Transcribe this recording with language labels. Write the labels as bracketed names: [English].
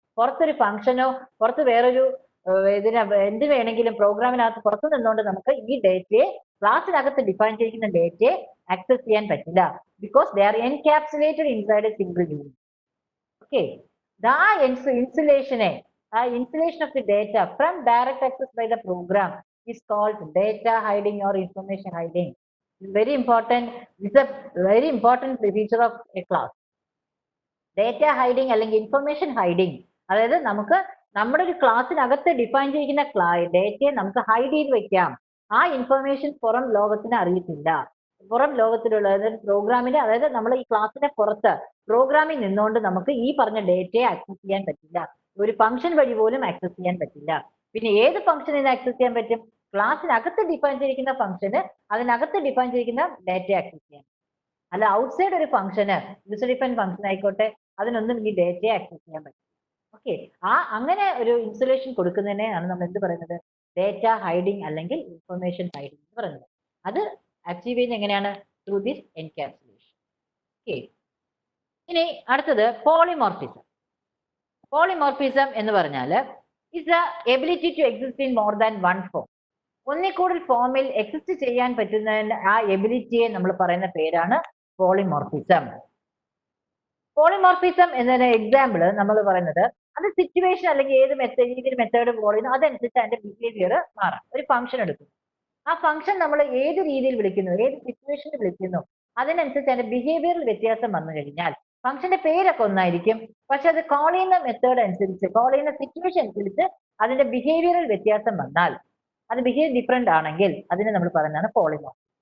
[Malayalam] പുറത്തൊരു ഫംഗ്ഷനോ പുറത്ത് വേറൊരു എന്ത് വേണമെങ്കിലും പ്രോഗ്രാമിനകത്ത് പുറത്തു നിന്നുകൊണ്ട് നമുക്ക് ഈ ഡേറ്റയെ, ക്ലാസ്സിനകത്ത് ഡിഫൈൻ ചെയ്തിരിക്കുന്ന ഡേറ്റയെ ആക്സസ് ചെയ്യാൻ പറ്റില്ല. [English] Because they are encapsulated inside a single unit. Okay. Insulation of the data from direct access by the program is called data hiding or information hiding. It's very important. It's a very important feature of a class. [Malayalam] Data hiding അല്ലെങ്കിൽ information hiding, അതായത് നമുക്ക് നമ്മുടെ ഒരു ക്ലാസ്സിനകത്ത് define ചെയ്യുന്ന ഡേറ്റയെ നമുക്ക് hide ചെയ്ത് വെക്കാം. ആ ഇൻഫർമേഷൻ പുറം ലോകത്തിന് അറിയത്തില്ല. പുറം ലോകത്തിലുള്ള പ്രോഗ്രാമിന്റെ, അതായത് നമ്മൾ ഈ ക്ലാസ്സിന്റെ പുറത്ത് പ്രോഗ്രാമിൽ നിന്നുകൊണ്ട് നമുക്ക് ഈ പറഞ്ഞ ഡേറ്റയെ ആക്സസ് ചെയ്യാൻ പറ്റില്ല. ഒരു ഫംഗ്ഷൻ വഴി പോലും ആക്സസ് ചെയ്യാൻ പറ്റില്ല. പിന്നെ ഏത് ഫംഗ്ഷനിൽ ആക്സസ് ചെയ്യാൻ പറ്റും, ക്ലാസ്സിനകത്ത് ഡിഫൈൻ ചെയ്തിരിക്കുന്ന ഫംഗ്ഷന് അതിനകത്ത് ഡിഫൈൻ ചെയ്തിരിക്കുന്ന ഡേറ്റയെ ആക്സസ് ചെയ്യാൻ. അല്ല ഔട്ട്സൈഡ് ഒരു ഫംഗ്ഷന്, യൂസർ ഡിഫൈൻ ഫംഗ്ഷൻ ആയിക്കോട്ടെ, അതിനൊന്നും ഈ ഡേറ്റയെ ആക്സസ് ചെയ്യാൻ പറ്റും. ഓക്കെ. അങ്ങനെ ഒരു ഇൻസുലേഷൻ കൊടുക്കുന്നതിനെയാണ് നമ്മൾ എന്ത് പറയുന്നത്, ഡേറ്റ ഹൈഡിങ് അല്ലെങ്കിൽ ഇൻഫർമേഷൻ ഹൈഡിങ് എന്ന് പറയുന്നത്. അത് അച്ചീവ് ചെയ്യുന്നത് എങ്ങനെയാണ്, ത്രൂ ദിസ് എൻകാപ്സുലേഷൻ. ഓക്കെ. ഇനി അടുത്തത് പോളിമോർഫിസം. [English] polymorphism [Malayalam] എന്ന് പറഞ്ഞാൽ [English] is the ability to exist in more than one form. [Malayalam] ഒന്നിൽ കൂടുതൽ ഫോമിൽ എക്സിസ്റ്റ് ചെയ്യാൻ പറ്റുന്ന ആ എബിലിറ്റിയെ നമ്മൾ പറയുന്ന പേരാണ് പോളിമോർഫിസം. പോളിമോർഫിസം എന്നതിന് എക്സാമ്പിൾ നമ്മൾ പറയുന്നത്, അത് സിറ്റുവേഷൻ അല്ലെങ്കിൽ ഏത് രീതിയിൽ മെത്തേഡ് ഫോളോ ചെയ്യുന്നു അതനുസരിച്ച് അതിന്റെ ബിഹേവിയർ മാറാം. ഒരു ഫംഗ്ഷൻ എടുക്കുന്നു, ആ ഫംഗ്ഷൻ നമ്മൾ ഏത് രീതിയിൽ വിളിക്കുന്നു, ഏത് സിറ്റുവേഷനിൽ വിളിക്കുന്നു, അതിനനുസരിച്ച് അതിന്റെ ബിഹേവിയറിൽ വ്യത്യാസം വന്നു കഴിഞ്ഞാൽ ഫംഗ്ഷന്റെ പേരൊക്കെ ഒന്നായിരിക്കും, പക്ഷെ അത് കോൾ ചെയ്യുന്ന മെത്തേഡ് അനുസരിച്ച്, കോൾ ചെയ്യുന്ന സിറ്റുവേഷൻ അനുസരിച്ച് അതിന്റെ ബിഹേവിയറിൽ വ്യത്യാസം വന്നാൽ, അത് ബിഹേവ് ഡിഫറെന്റ് ആണെങ്കിൽ അതിനെ നമ്മൾ പറയുന്നതാണ് പോളിമോർഫിസം.